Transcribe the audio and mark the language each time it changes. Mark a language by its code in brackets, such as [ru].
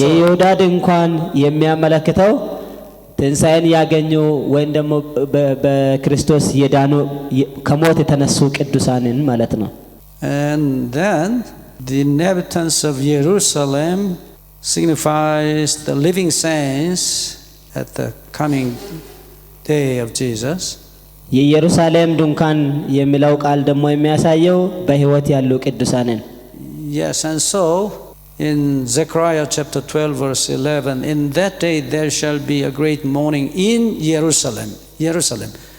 [am] የይሁዳ ድንኳን የሚያመለክተው ትንሣኤን ያገኙ ወይም ደግሞ በክርስቶስ የዳኑ ከሞት የተነሱ ቅዱሳንን ማለት ነው [en] And then the inhabitants of Jerusalem signifies the living saints at the coming day of Jesus. [am] የኢየሩሳሌም ድንኳን የሚለው ቃል ደግሞ የሚያሳየው በሕይወት ያሉ ቅዱሳንን [en] Yes, and so in Zechariah chapter 12 verse 11, in that day there shall be a great mourning in Jerusalem.